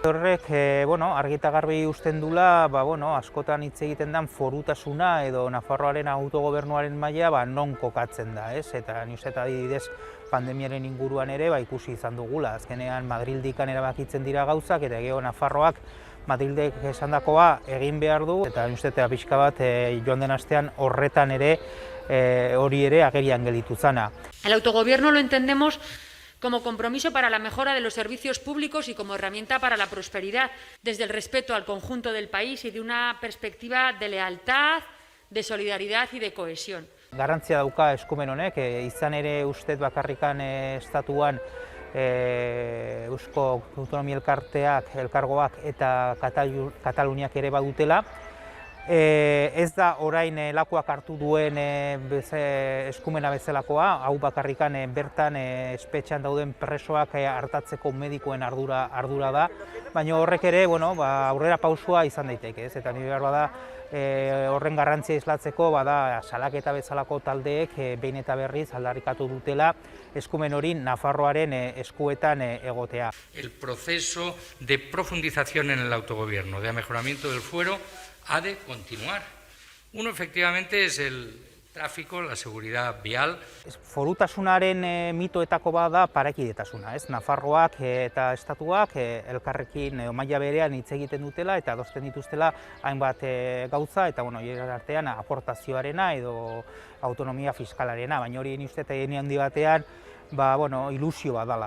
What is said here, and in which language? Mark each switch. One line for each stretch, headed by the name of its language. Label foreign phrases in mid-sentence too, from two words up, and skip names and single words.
Basque: Horrek argi eta garbi uzten dula, askotan hitz egiten den forutasuna edo Nafarroaren autogobernuaren maila non kokatzen da, eta ni uste adibidez pandemiaren inguruan ere ikusi izan dugula. Azkenean Madrildikan erabakitzen dira gauzak eta gero Nafarroak Madrildek esandakoa egin behar du, eta ni uste pixka bat joan den astean horretan ere hori ere agerian gelditu zana.
Spanish: El autogobierno lo entendemos como compromiso para la mejora de los servicios públicos y como herramienta para la prosperidad, desde el respeto al conjunto del país y de una perspectiva de lealtad, de solidaridad y de cohesión.
Basque: Garrantzia dauka eskumen honek, izan ere ustez bakarrikan estatuan Eusko Autonomia elkargoak eta Kataluniak ere badutela. Ez da orain lakuak hartu duen eskumena bezalakoa, hau bakarrikan bertan espetxean dauden presoak hartatzeko medikoen ardura da, baina horrek ere aurrera pausua izan daiteke, eta nire behar bada horren garrantzia islatzeko salaketa bezalako taldeek behin eta berriz aldarrikatu dutela eskumen hori Nafarroaren eskuetan egotea.
Spanish: El proceso de profundización en el autogobierno, de mejoramiento del fuero, ha de continuar. Uno, efectivamente, es el tráfico, la seguridad vial.
Basque: Forutasunaren mitoetako bat da parekidetasuna, Nafarroak eta estatuak elkarrekin maila berean hitz egiten dutela eta adosten dituztela hainbat gauza eta artean aportazioarena edo autonomia fiskalarena, baina hori uste eta handi batean ilusio bat dela.